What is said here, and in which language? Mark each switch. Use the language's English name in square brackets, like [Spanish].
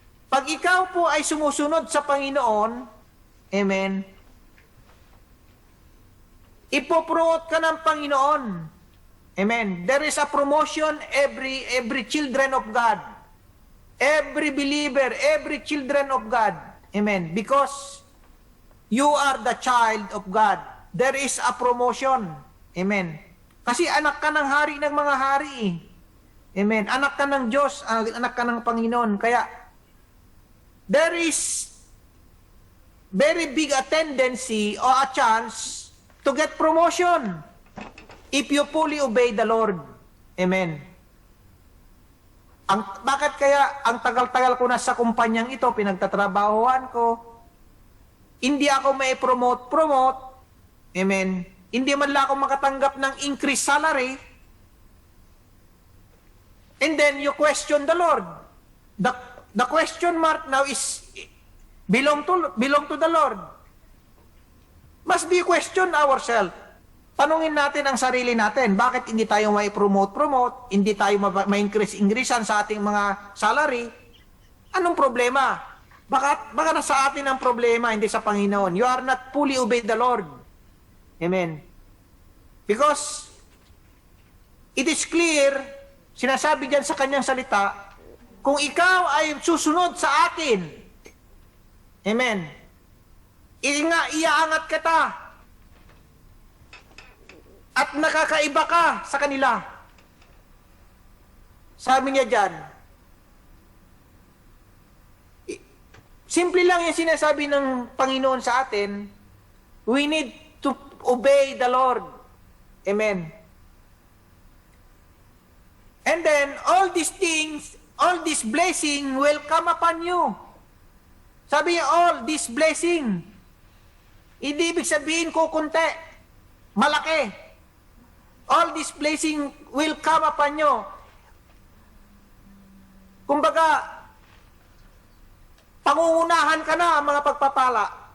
[Filipino] Pag ikaw po ay sumusunod sa Panginoon, amen, ipopromote ka ng Panginoon. Amen. [English] There is a promotion every children of God. Every believer, every children of God. Amen. Because you are the child of God. There is a promotion. Amen. [Filipino] Kasi anak ka ng hari ng mga hari eh. Amen. Anak ka ng Diyos, anak ka ng Panginoon. Kaya, [English] there is very big a tendency or a chance to get promotion if you fully obey the Lord. Amen. [Filipino] Bakit kaya ang tagal-tagal ko na sa kumpanyang ito, pinagtatrabahoan ko, hindi ako may promote. Amen. Hindi man lang ako makatanggap ng increased salary. [English] And then you question the Lord. The question mark now is belong to the Lord. Must be question ourselves. [Filipino] Tanungin natin ang sarili natin, bakit hindi tayo may promote, hindi tayo ma-increasean sa ating mga salary? Anong problema? Baka nasa atin ang problema, hindi sa Panginoon. [English] You are not fully obey the Lord. [Filipino] Amen. [English] Because it is clear, [Filipino] sinasabi diyan sa kanyang salita, kung ikaw ay susunod sa akin, amen, iaangat kita, at nakakaiba ka sa kanila. Sabi niya dyan, simple lang yung sinasabi ng Panginoon sa atin, [English] we need to obey the Lord. [Filipino] Amen. [English] And then, all these things, all this blessing will come upon you. [Filipino] Sabi niya, [English] all this blessing. [Filipino] Hindi ibig sabihin kukunti, malaki. [English] All this blessing will come upon you. [Filipino] Kumbaga, pangungunahan ka na ang mga pagpapala.